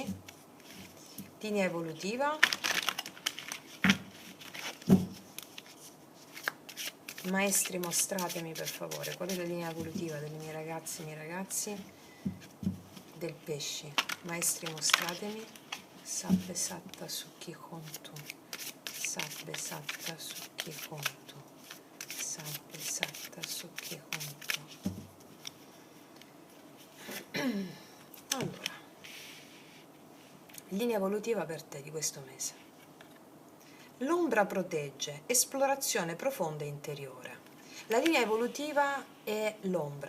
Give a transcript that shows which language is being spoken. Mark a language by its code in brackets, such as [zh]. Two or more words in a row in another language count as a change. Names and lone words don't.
[it] Linea evolutiva. Maestri, mostratemi per favore qual è la linea evolutiva delle mie ragazze e i miei ragazzi del pesci. Maestri, mostratemi. [pi] Sabbe satta sukhi kontu. Sabbe satta sukhi kontu. Sabbe satta sukhi kontu. [it] Allora, linea evolutiva per te di questo mese. L'ombra protegge, esplorazione profonda e interiore. La linea evolutiva è l'ombra.